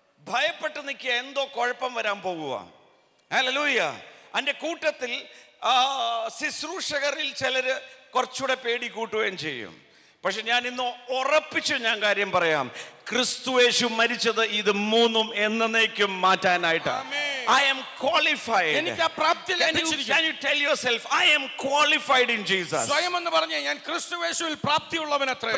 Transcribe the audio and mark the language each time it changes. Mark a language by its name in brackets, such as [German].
[Malayalam] ഭയപ്പെട്ട് നിൽക്കുക, എന്തോ കുഴപ്പം വരാൻ പോകുക. ഹല്ലേലൂയ. എൻ്റെ കൂട്ടത്തിൽ ശുശ്രൂഷകരിൽ ചിലർ കുറച്ചുകൂടെ പേടി കൂട്ടുകയും ചെയ്യും. പക്ഷെ ഞാൻ ഇന്ന് ഉറപ്പിച്ചു ഞാൻ കാര്യം പറയാം, ക്രിസ്തുയേശു മരിച്ചത് ഇത് 3ഉം എന്നേക്കും മാറ്റാനായിട്ടാണ്. [English] I am qualified. [Malayalam] എനിക്ക് ആ പ്രാപ്തി ലഭിച്ചിരിക്കുന്നു. [English] Can you tell yourself, I am qualified in Jesus? [Malayalam] സ്വയം എന്ന് പറഞ്ഞേ, ഞാൻ ക്രിസ്തുയേശുവിൽ പ്രാപ്തിയുള്ളവനത്രേ.